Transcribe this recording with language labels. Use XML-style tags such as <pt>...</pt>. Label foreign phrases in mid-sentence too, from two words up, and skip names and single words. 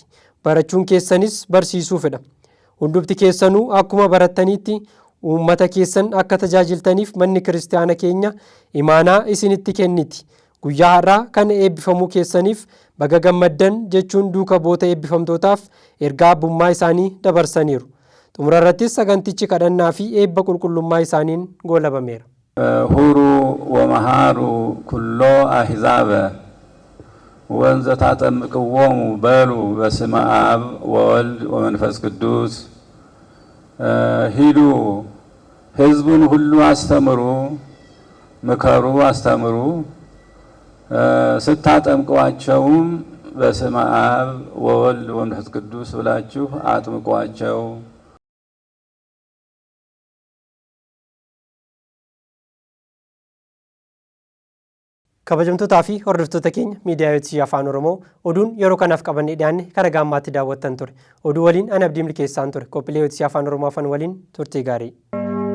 <om>Barachuun keessanis barsiisuu fedha. Hundumti keessanuu akkuma barattaniitti uummata keessan akka tajaajiltaniif manni kiristaana keenya imaanaa isinitti kenniti. Guyyaa har'aa kana eebbifamuu keessaniif baga gammaddan jechuun duuka bu'oota eebbifamtootaaf ergaa abbummaa isaanii dabarsaniiru. Xumura irrattis sagantichi kadhannaa fi eebba qulqullummaa isaaniin goolabameera.</om> <gez>ሁሩ ወመሃሩ ኩሎ አሕዛበ ወንዘ ታጠምቅዎሙ በሉ በስመ አብ ወወልድ ወመንፈስ ቅዱስ።</gez> <am>ሂዱ ሕዝቡን ሁሉ አስተምሩ፣ ምከሩ፣ አስተምሩ። ስታጠምቋቸውም</am> <gez>በስመ አብ ወወልድ ወመንፈስ ቅዱስ</gez> <am>ብላችሁ አጥምቋቸው።</am> <om>Kabajamtootaa fi hordoftoota keenya miidiyaa Yootii Afaan Oromoo oduun yeroo kanaaf qabannee dhiyaanne karaa gaammaatti daawwattan ture. Oduu waliin ana Abdii Milkeessaan ture. Qophiilee Yootii Afaan Oromoo afaan waliin turtii gaarii.</om>